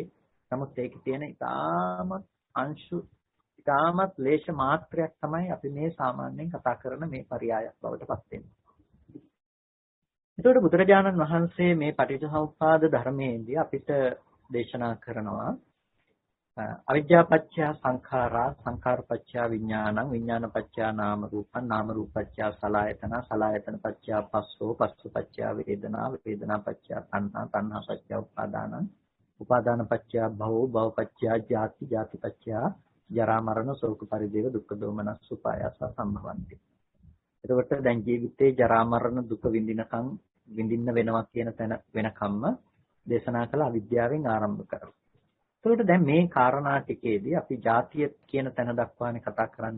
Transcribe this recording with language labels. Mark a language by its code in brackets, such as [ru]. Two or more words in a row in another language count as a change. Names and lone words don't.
[si] නමුත් ඒකේ තියෙන ඉතාමත් අංශු ඉතාමත් ලේෂ මාත්‍රයක් තමයි අපි මේ සාමාන්‍යයෙන් කතා කරන මේ පරයයක් බවට පත් වෙන්නේ. එතකොට බුදුරජාණන් වහන්සේ මේ පටිච්චසමුප්පාද ධර්මයේදී අපිට දේශනා කරනවා [pi] අවිද්‍යාපච්චය සංඛාරා සංඛාරපච්චය විඥානං විඥානපච්චය නාම රූපං නාම රූපපච්චය සලආයතන සලආයතනපච්චය පස්සෝ පස්සපච්චය වේදනා වේදනාපච්චය තණ්හා තණ්හාපච්චය උපාදානං උපාදානපච්චය භවෝ භවපච්චය ජාති ජාතිපච්චය ජරා මරණ ශෝක පරිදේව දුක්ඛ දෝමනස් උපායස සම්භවಂತಿ. [si] එතකොට දැන් ජීවිතේ ජරා මරණ දුක විඳින්න වෙනවා කියන තැන වෙනකම්ම දේශනා කළ අවිද්‍යාවෙන් ආරම්භ කරලා. එතකොට දැන් මේ කාරණා ටිකේදී අපි ජාතිය කියන තැන දක්වානේ කතා කරන්නේ.